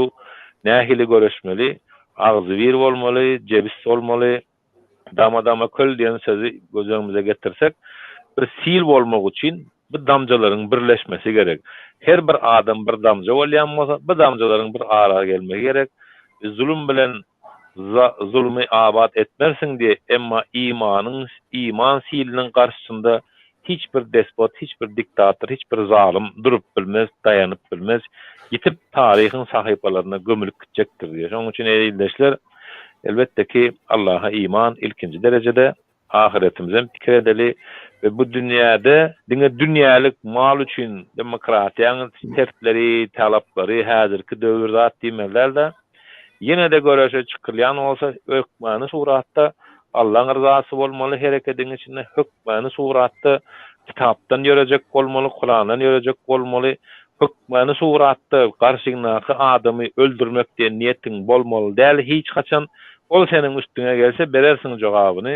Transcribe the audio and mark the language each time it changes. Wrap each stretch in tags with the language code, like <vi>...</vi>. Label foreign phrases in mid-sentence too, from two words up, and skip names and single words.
<tk>Nähili göreşmeli, agzy bir bolmaly, jebis bolmaly, dama köl diýen sözi gözüňimize getirsek, bir sil bolmak üçin bu damjalaryň birleşmesi gerek. Her bir adam bir damja bolýan bolsa, bu damjalaryň bir ara gelmegi gerek. Zulüm bilen zulmy abad etmersiň diye, emma iman siliniň garşysynda hiçbir despot, hiçbir diktator, hiçbir zalim durup bilmez, dayanıp bilmez. gitip tarihin sahypalaryna gömülüp gitjekdir diýer. Şonuň üçin eýildeşler elbette ki Allah'a iman ilkinci derecede, ahiretimizden fikir edeli ve bu dünýäde dünýälik mal üçin demokratiýanyň tertipleri, talaplary häzirki döwürde atdymeler yine de göreşe çykylýan bolsa hökmany suratda Allah'ın rızası bolmaly, hereketiň içinde hökmany suratda kitapdan ýörejek bolmaly, Kur'andan ýörejek bolmaly, hökmany suratda garşyňdaky adamy öldürmek diýen niýetiň bolmaly däl, hiç kaçan ol seniň üstüne gelse berersiň jogabyny.</tk>